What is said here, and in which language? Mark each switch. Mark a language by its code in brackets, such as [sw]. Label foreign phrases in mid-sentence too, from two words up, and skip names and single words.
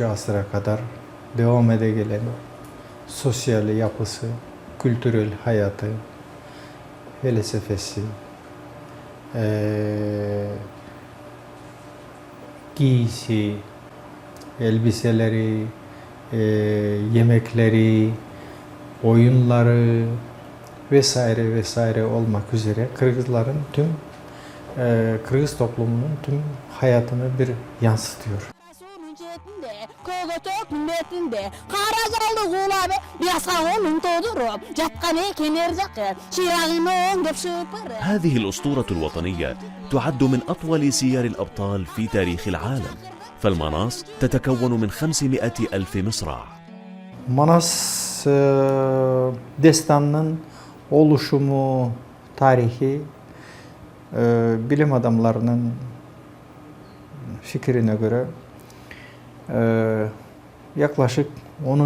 [tr] asıra kadar devam ede gelen sosyal yapısı, kültürel hayatı, felsefesi, giysi, elbiseleri, yemekleri, oyunları vesaire vesaire olmak üzere Kırgızların tüm Kırgız toplumunun tüm hayatını bir yansıtıyor. [ar] هذه الأسطورة الوطنية تعد من أطول سير الأبطال في تاريخ العالم، فالمناص تتكون من 500,000 مصرع. [tr] Manas destanının oluşumu tarihi bilim adamlarının fikrine göre yaklaşık 10.